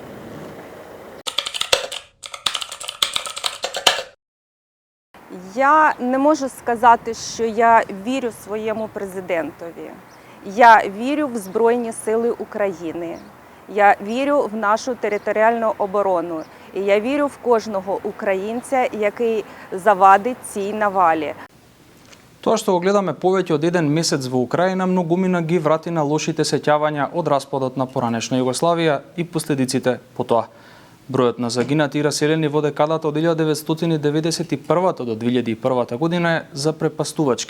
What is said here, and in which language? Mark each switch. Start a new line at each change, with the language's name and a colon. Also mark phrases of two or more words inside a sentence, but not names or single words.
Ukrainian: Я не можу сказати, що я вірю своєму президентові. Я вірю в Збройні Сили України. Я вірю в нашу територіальну оборону. І я вірю в кожного українця, який завадить цій навалі.
Macedonian: Тоа што го гледаме повеќе од еден месец во Украина, многумина ги врати на лошите сеќавања од распадот на поранешна Југославија и последиците по тоа. Бројот на загинати и раселени во декадата од 1991 до 2001 година е запрепастувачки.